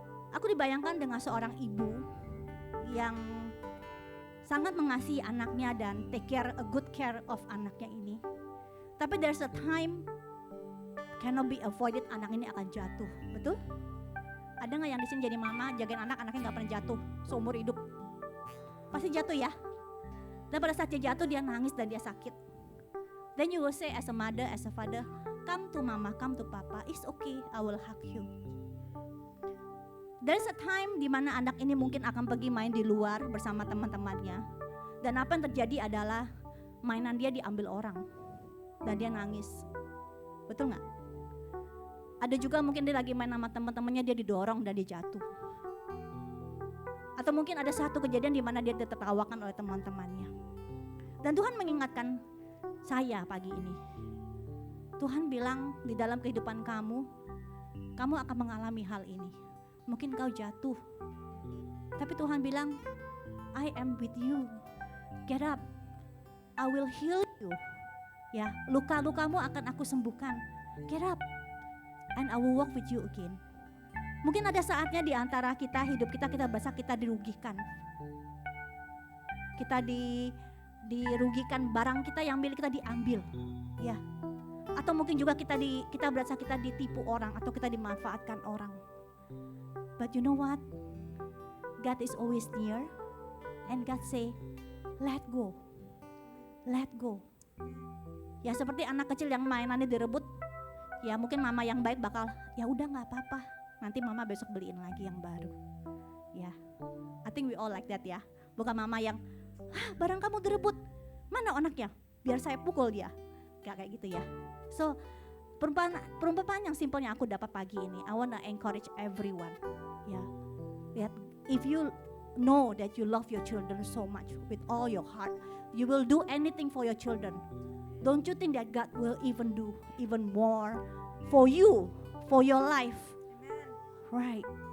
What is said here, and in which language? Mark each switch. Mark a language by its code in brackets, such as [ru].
[id] Aku dibayangkan dengan seorang ibu yang sangat mengasihi anaknya dan [en] take care, a good care of [id] anaknya ini. Tapi [en] there's a time cannot be avoided, [id] anak ini akan jatuh, betul? Ada nggak yang di sini jadi mama jagain anaknya nggak pernah jatuh seumur hidup? Pasti jatuh ya. Dan pada saat dia jatuh dia nangis dan dia sakit. [en] Then you will say as a mother, as a father, come to mama, come to papa, it's okay, I will hug you. There's a time [id] di mana anak ini mungkin akan pergi main di luar bersama teman-temannya. Dan apa yang terjadi adalah mainan dia diambil orang. Dan dia nangis. Betul gak? Ada juga mungkin dia lagi main sama teman-temannya, dia didorong dan dia jatuh. Atau mungkin ada satu kejadian di mana dia ditertawakan oleh teman-temannya. Dan Tuhan mengingatkan saya pagi ini. Tuhan bilang di dalam kehidupan kamu akan mengalami hal ini. Mungkin kau jatuh, tapi Tuhan bilang, [en] I am with you. Get up, I will heal you. [id] Ya, luka-lukamu akan aku sembuhkan. [en] Get up, and I will walk with you again. [id] Mungkin ada saatnya di antara kita, hidup kita berasa kita dirugikan. Kita dirugikan, barang kita yang milik kita diambil. Ya, atau mungkin juga kita berasa kita ditipu orang atau kita dimanfaatkan orang. [en] But you know what? God is always near, and God say, let go, let go. [id] Ya seperti anak kecil yang mainannya direbut, ya mungkin mama yang baik bakal, ya udah nggak apa-apa, nanti mama besok beliin lagi yang baru. [en] Ya, I think we all like that ya. [id] Bukan mama yang, barang kamu direbut, mana anaknya? Biar saya pukul dia, gak kayak gitu ya. So perumpamaan yang simpelnya aku dapat pagi ini, [en] I wanna encourage everyone. [id] Ya, lihat, [en] if you know that you love your children so much with all your heart, you will do anything for your children. Don't you think that God will even do even more for you, for your life? Right.